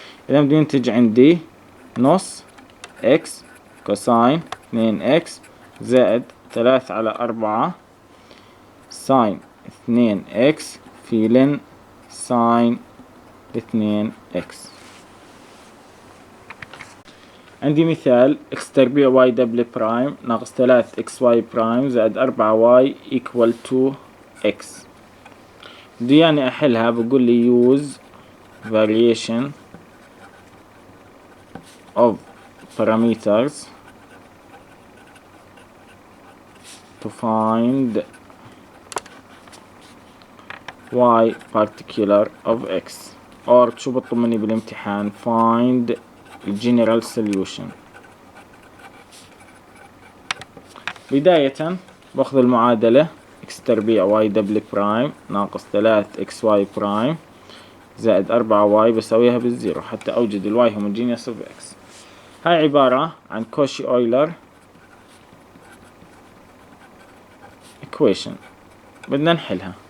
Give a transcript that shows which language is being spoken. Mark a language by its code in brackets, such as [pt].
[ar] إذا بده ينتج عندي نص x كوساين 2x زائد 3/4 ساين 2x في لن ساين 2x. عندي مثال x تربيع y دبل برايم ناقص 3xy برايم زائد 4y equal to x. بده يعني أحلها بقول لي [en] use variation of parameters to find y particular of x [ar] or شو بطلب مني بالامتحان [en] find general solution. [ar] بداية باخذ المعادلة x تربيع y دبل برايم ناقص 3xy برايم زائد 4y بسويها بالزيرو حتى أوجد الواي homogeneous of x. هاي عبارة عن كوشي أويلر equation بدنا نحلها.